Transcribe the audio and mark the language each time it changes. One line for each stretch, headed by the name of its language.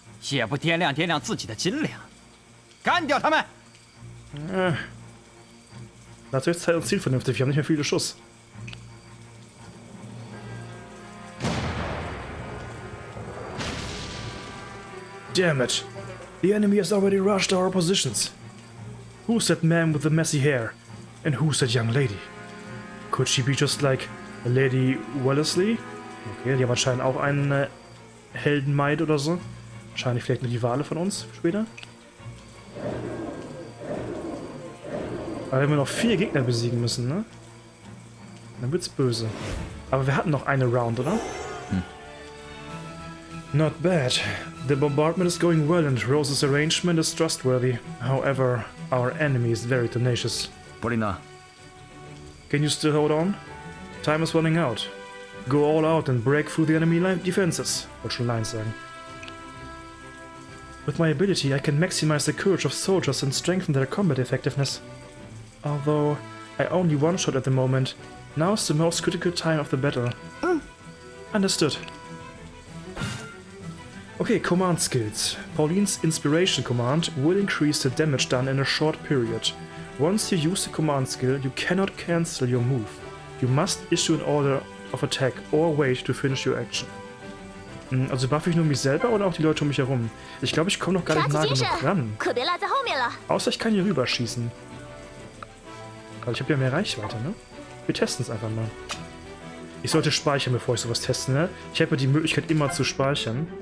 Chinese: 也不掂量掂量自己的斤两，干掉他们！
German: Natürlich Zeit und Ziel vernünftig, wir haben nicht mehr viele Schuss.
English: Damn it! The enemy has already rushed our positions. Who's that man with the messy hair? And who's that young lady? Could she be just like Lady Wellesley?
German: Okay, die haben anscheinend auch einen Heldenmaid oder so. Wahrscheinlich vielleicht eine Rivale von uns später. Aber wenn wir noch 4 Gegner besiegen müssen, ne? Dann wird's böse. Aber wir hatten noch eine Round, oder?
English: Not bad. The bombardment is going well and Rose's arrangement is trustworthy. However, our enemy is very tenacious.
Chinese: 布琳娜，
English: Can you still hold on? Time is running out. Go all out and break through the enemy defenses.
German: Wollte schon Lines sagen.
English: With my ability, I can maximize the courage of soldiers and strengthen their combat effectiveness. Although I only one-shot at the moment, now is the most critical time of the battle. Understood. Okay, command skills. Pauline's inspiration command will increase the damage done in a short period. Once you use the command skill, you cannot cancel your move. You must issue an order of attack or wait to finish your action.
German: Also buff ich nur mich selber oder auch die Leute um mich herum? Ich glaube, ich komme noch gar nicht nah genug ran. Außer ich kann hier rüberschießen. Weil ich habe ja mehr Reichweite, ne? Wir testen es einfach mal. Ich sollte speichern, bevor ich sowas teste, ne? Ich habe ja die Möglichkeit, immer zu speichern.